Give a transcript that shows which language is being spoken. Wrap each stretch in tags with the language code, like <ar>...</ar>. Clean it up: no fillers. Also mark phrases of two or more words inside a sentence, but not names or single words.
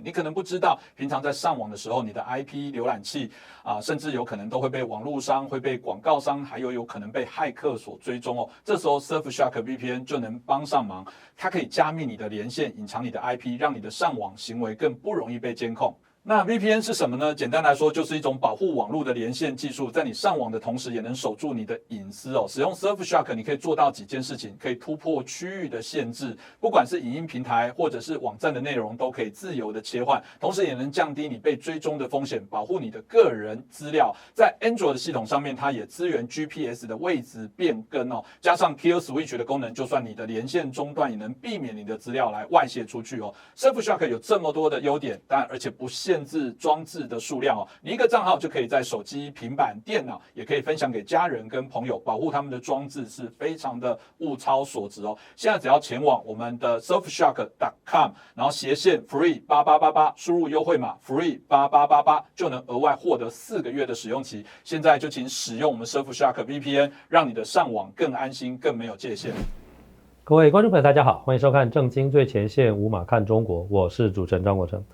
<zh>你可能不知道，平常在上網的時候，你的 IP 瀏覽器甚至有可能都會被網絡商、會被廣告商，還有可能被駭客所追蹤哦。這時候 Surfshark VPN 就能幫上忙，它可以加密你的連線，隱藏你的 IP， 讓你的上網行為更不容易被監控。那 VPN 是什麼呢？簡單來說，就是一種保護網絡的連線技術，在你上網的同時，也能守住你的隱私哦。使用 Surfshark， 你可以做到幾件事情，可以突破區域的限制，不管是影音平台或者是網站的內容，都可以自由的切換，同時也能降低你被追蹤的風險，保護你的個人資料。在 Android 的系統上面，它也支援 GPS 的位置變更哦，加上 Kill Switch 的功能，就算你的連線中斷，也能避免你的資料來外洩出去哦。Surfshark 有這麼多的優點，但而且不限制裝置的數量哦，你一個賬號就可以在手機、平板、電腦，也可以分享給家人跟朋友，保護他們的裝置是非常的物超所值哦。現在只要前往我們的 surfshark.com，然後斜線 free8888，輸入優惠碼 free8888，就能額外獲得4個月的使用期。現在就請使用我們 Surfshark VPN， 讓你的上網更安心、更沒有界限。各位觀眾朋友，大家好，歡迎收看《政經最前線》，無馬看中國，我是主持人張國成。</zh>